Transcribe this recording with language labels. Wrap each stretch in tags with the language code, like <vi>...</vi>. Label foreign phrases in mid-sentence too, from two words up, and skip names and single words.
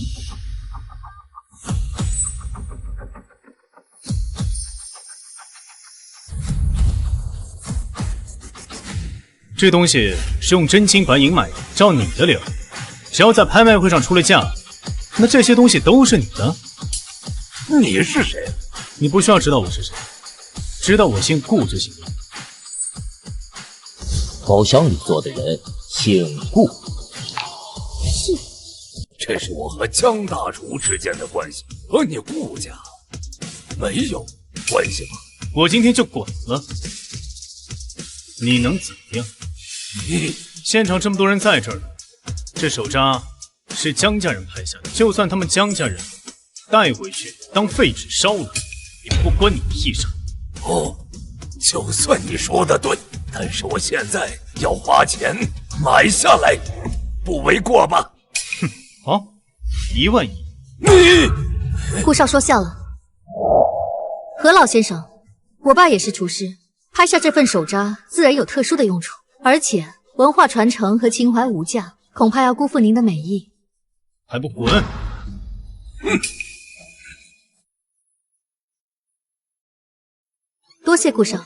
<zh>這東西是用真金白銀買的，照你的理儿，只要在拍賣會上出了價，那這些東西都是你的。你是誰？你不需要知道我是誰，知道我姓顧就行了。包厢里坐的人姓顧。是，这是我和江大厨之间的關係，和你顧家沒有關係嗎？我今天就滾了，你能怎麼樣？現場這麼多人在這兒，這手札是江家人拍下的，就算他們江家人帶回去當廢紙燒了，也不關你屁事。哦，就算你說的對，但是我現在要花錢買下來，不為過吧？哼，好，1萬1。你，顧少說笑了。何老先生，我爸也是廚師，拍下这份手札自然有特殊的用处，而且文化傳承和情懷無價，恐怕要辜負您的美意。還不滾！多謝顧少。</zh>